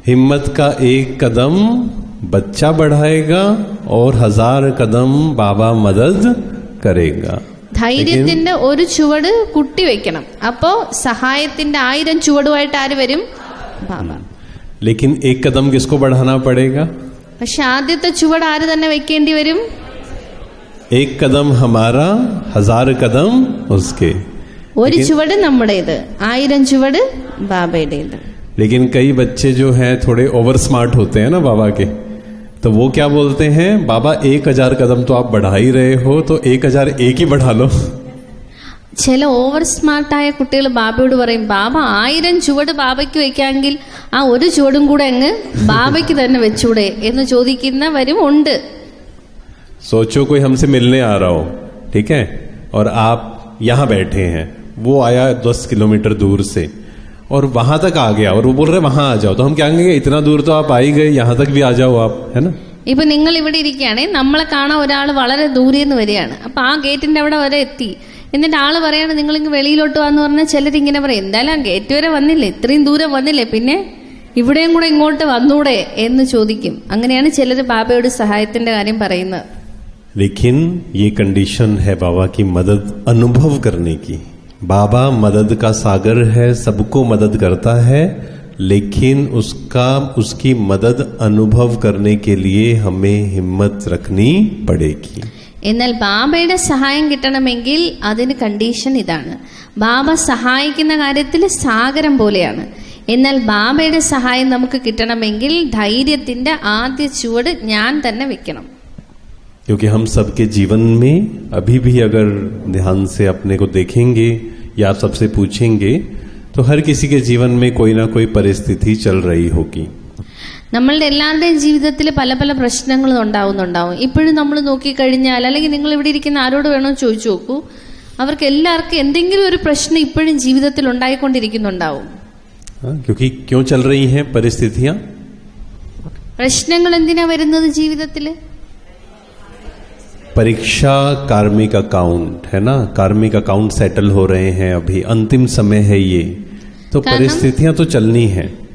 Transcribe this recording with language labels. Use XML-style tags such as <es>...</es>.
<hi>हिम्मत का एक कदम बच्चा बढ़ाएगा और 1000 कदम बाबा मदद करेगा.</hi> <ml>ധൈര്യത്തിന്റെ ഒരു ചുവട് കുട്ടി വെക്കണം. അപ്പോ സഹായത്തിന്റെ 1000 ചുവടുമായിട്ട് ആര് വരും? ബാബ.</ml> <hi>लेकिन एक कदम किसको बढ़ाना पड़ेगा?</hi> <ml>പക്ഷെ ആദ്യത്തെ ചുവട് ആര് തന്നെ വെക്കേണ്ടി വരും?</ml> <hi>एक कदम हमारा, 1000 कदम उसके.</hi> <ml>ഒരു ചുവട് നമ്മുടേത്, 1000 ചുവട് ബാബയുടേത്.</ml> <hi>लेकिन कई बच्चे जो हैं थोड़े ओवर स्मार्ट होते हैं ना बाबा के, तो वो क्या बोलते हैं, बाबा 1000 कदम तो आप बढ़ा ही रहे हो, तो 1000 एक ही बढ़ा लो.</hi> <ml>ചില ഓവർ സ്മാർട്ടായ കുട്ടികൾ ബാബയോട് പറയും, ബാബ 1000 ചുവട് ബാബയ്ക്ക് വെക്കാമെങ്കിൽ ആ ഒരു ചുവടും കൂടെ അങ്ങ് ബാബയ്ക്ക് തന്നെ വെച്ചൂടെ എന്ന് ചോദിക്കുന്നവരും ഉണ്ട്.</ml> <hi>सोचो कोई हमसे मिलने आ रहा हो, ठीक है, और आप यहाँ बैठे हैं, वो आया 10 किलोमीटर दूर से और वहां तक आ गया और वो बोल रहे वहां आ जाओ, तो हम क्या कहेंगे, इतना दूर तो आप आ ही गए, यहाँ तक भी आ जाओ आप, है ना.</hi> <ml>ഇപ്പൊ നിങ്ങൾ ഇവിടെ ഇരിക്കുകയാണെങ്കിൽ നമ്മളെ കാണാൻ ഒരാൾ വളരെ ദൂരെ നിന്ന് വരികയാണ്. അപ്പൊ ആ ഗേറ്റിന്റെ അവിടെ വരെ എത്തി. എന്നിട്ട് ആള് പറയാണ് നിങ്ങളിങ്ങ് വെളിയിലോട്ട് വന്ന് പറഞ്ഞാൽ ചിലരിങ്ങനെ പറയും, എന്തായാലും ഗേറ്റ് വരെ വന്നില്ലേ, ഇത്രയും ദൂരം വന്നില്ലേ, പിന്നെ ഇവിടെയും കൂടെ ഇങ്ങോട്ട് വന്നൂടെ എന്ന് ചോദിക്കും. അങ്ങനെയാണ് ചിലർ ബാബയോട് സഹായത്തിന്റെ കാര്യം പറയുന്നത്.</ml> <hi>लेकिन ये कंडीशन है बाबा की मदद अनुभव करने की. बाबा मदद का सागर है, सबको मदद करता है, लेकिन उसकी मदद अनुभव करने के लिए हमें हिम्मत रखनी पड़ेगी.</hi> <ml>എന്നാൽ ബാബയുടെ സഹായം കിട്ടണമെങ്കിൽ അതിന് കണ്ടീഷൻ ഇതാണ്. ബാബ സഹായിക്കുന്ന കാര്യത്തിൽ സാഗരം പോലെയാണ്. എന്നാൽ ബാബയുടെ സഹായം നമുക്ക് കിട്ടണമെങ്കിൽ ധൈര്യത്തിന്റെ ആദ്യ ചുവട് ഞാൻ തന്നെ വെക്കണം.</ml> <hi>क्योंकि हम सबके जीवन में अभी भी अगर ध्यान से अपने को देखेंगे या आप सबसे पूछेंगे तो हर किसी के जीवन में कोई ना कोई परिस्थिति चल रही होगी.</hi> <ml>നമ്മളുടെ എല്ലാവരുടെയും ജീവിതത്തിൽ പല പല പ്രശ്നങ്ങളും ഉണ്ടാവും. ഇപ്പോഴും നമ്മൾ നോക്കിക്കഴിഞ്ഞാൽ, അല്ലെങ്കിൽ നിങ്ങൾ ഇവിടെ ഇരിക്കുന്ന ആരോട് വേണോ ചോദിച്ചു നോക്കൂ, അവർക്ക് എല്ലാവർക്കും എന്തെങ്കിലും ഒരു പ്രശ്നം ഇപ്പോഴും ജീവിതത്തിൽ ഉണ്ടായിക്കൊണ്ടിരിക്കുന്നുണ്ടാവും.</ml> <hi>क्योंकि क्यों चल रही हैं परिस्थितियां?</hi> <ml>പ്രശ്നങ്ങൾ എന്തിനാ വരുന്നത് ജീവിതത്തിൽ?</ml> <hi>परीक्षा, कार्मिक अकाउंट, है ना. कार्मिक अकाउंट सेटल हो रहे हैं, अभी अंतिम समय है ये, तो परिस्थितियां तो चलनी है.</hi>